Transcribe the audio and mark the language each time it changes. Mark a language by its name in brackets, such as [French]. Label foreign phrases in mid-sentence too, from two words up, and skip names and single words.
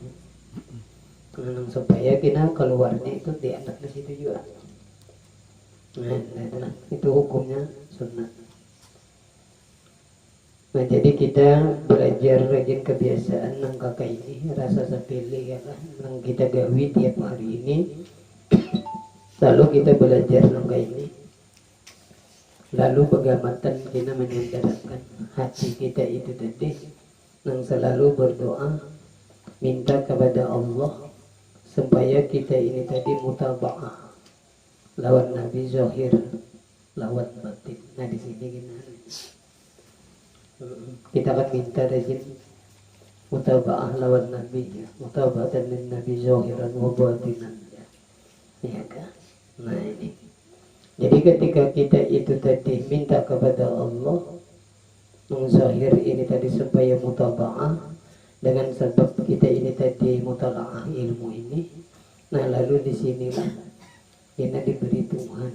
[Indonesian] Nah, supaya kita keluarnya itu diandat di situ juga. Nah, itu hukumnya sunnah. [Banjar] Nah, jadi kita belajar rajin kebiasaan nang kakak ini rasa sepele ya kan, nang kita gawi tiap hari ini. Lalu kita belajar nang ini. Lalu pegamatan kita menyandarkan hati kita itu tadi nang selalu berdoa minta kepada Allah supaya kita ini tadi mutaba'ah lawan Nabi zahir lawan batin. Nah, di sini kita akan minta rajin mutaba'ah lawan Nabi, [Arabic] متابعة من النبي ظاهرا وباطنا, [Banjar] ya kan? [Indonesian] Nah, ini jadi ketika kita itu tadi minta kepada Allah mengzahir ini tadi supaya mutaba'ah dengan sebab kita ini tadi mutala'ah ilmu ini. Nah, lalu disinilah kita diberi Tuhan.